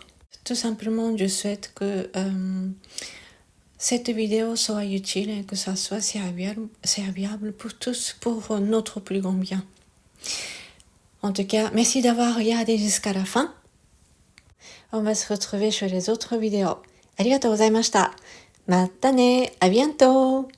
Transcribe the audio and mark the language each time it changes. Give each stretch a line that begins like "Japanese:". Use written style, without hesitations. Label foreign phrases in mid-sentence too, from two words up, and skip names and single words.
French: Tout simplement, je souhaite que cette vidéo soit utile et que ça soit serviable pour tous, pour notre plus grand bien. En tout cas, merci d'avoir regardé jusqu'à la fin. On va se retrouver sur les autres vidéos.
Japanese: ありがとうございました。またね。
French: À bientôt.